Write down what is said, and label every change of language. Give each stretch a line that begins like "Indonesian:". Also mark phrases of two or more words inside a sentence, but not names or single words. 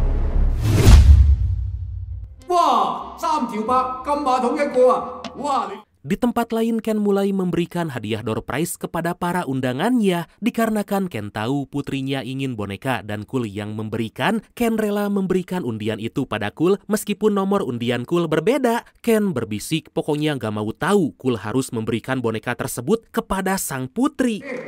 Cantonese: Wah, 3條8咁馬桶一個啊！哇！
Indonesian: Di tempat lain Ken mulai memberikan hadiah
English: door prize
Indonesian: kepada para undangannya. Dikarenakan Ken tahu putrinya ingin boneka dan Cool yang memberikan, Ken rela memberikan undian itu pada Cool meskipun nomor undian Cool berbeda. Ken berbisik pokoknya gak mau tahu Cool harus memberikan boneka tersebut kepada sang putri.